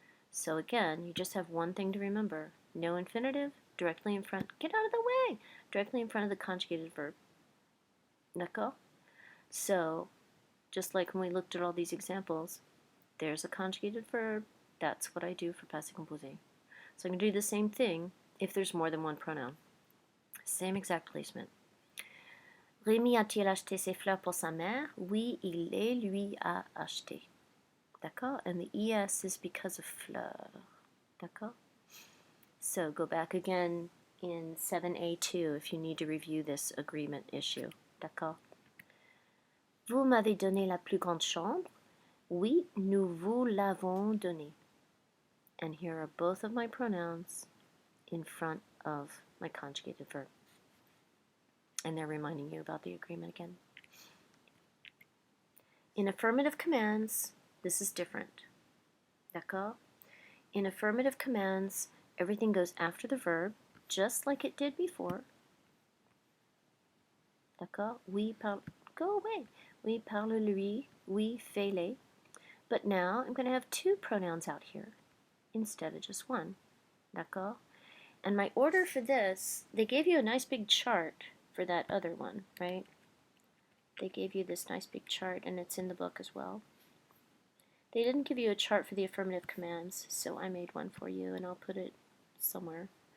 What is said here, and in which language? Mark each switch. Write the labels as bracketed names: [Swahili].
[English] So again, you just have one thing to remember. No infinitive, directly in front, get out of the way, directly in front of the conjugated verb. D'accord? So, just like when we looked at all these examples, there's a conjugated verb, that's what I do for passé composé. So I'm going to do the same thing if there's more than one pronoun. Same exact placement. [French] Rémi a-t-il acheté ses fleurs pour sa mère? Oui, il les lui a achetées. D'accord? [English] And the ES is because of fleur. D'accord? So go back again in 7A2 if you need to review this agreement issue. [French] D'accord? Vous m'avez donné la plus grande chambre? Oui, nous vous l'avons donnée. [English] And here are both of my pronouns in front of my conjugated verb. And they're reminding you about the agreement again. In affirmative commands, this is different. D'accord? In affirmative commands, everything goes after the verb, just like it did before. [French] D'accord? Oui parle, [English] go away. [French] Oui parle lui, oui fait les. [English] But now I'm going to have two pronouns out here instead of just one. D'accord? And my order for this, they gave you a nice big chart for that other one, right? They gave you this nice big chart, and it's in the book as well. They didn't give you a chart for the affirmative commands, so I made one for you, and I'll put it somewhere.